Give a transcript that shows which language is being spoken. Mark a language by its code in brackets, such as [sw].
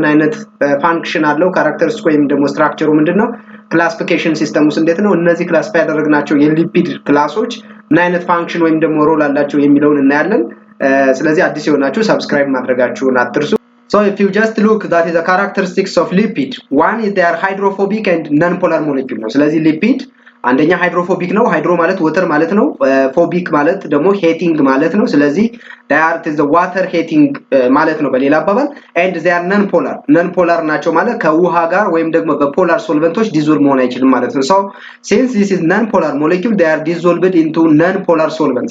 [am] ምን አይነት ፋንክሽን አለው? ካራክተሪስቲክ ወይም ደግሞ ስትራክቸሩ ምንድነው? ክላሲፊኬሽን ሲስተሙስ እንዴት ነው? እነዚህ ክላሲፋይ ያደረግናቸው የሊፒድ ክላሶች ምን አይነት ፋንክሽን ወይም ደግሞ ሮል አላቸው የሚለውን እናያለን። ስለዚህ አዲስ የሆናችሁ ሰብስክራይብ ማድረጋችሁን አትርሱ። [en] So if you just look, that is the characteristics of lipid. One is they are hydrophobic and non-polar molecule. [am] ስለዚህ lipid አንደኛ ሃይድሮፎቢክ ነው። ሃይድሮ ማለት ወተር ማለት ነው። ፎቢክ ማለት ደግሞ ሄቲንግ ማለት ነው። ስለዚህ [en] they are the water heating [am] ማለት ነው በሌላ አባባል። [en] and they are non-polar. [am] non-polar ናቸው ማለት ከውሃ ጋር ወይም ደግሞ በፖላር ሶልቨንቶች ዲዞልቭ መሆን አይችልም ማለት ነው። [en] so since this is non-polar molecule, they are dissolved into non-polar solvent.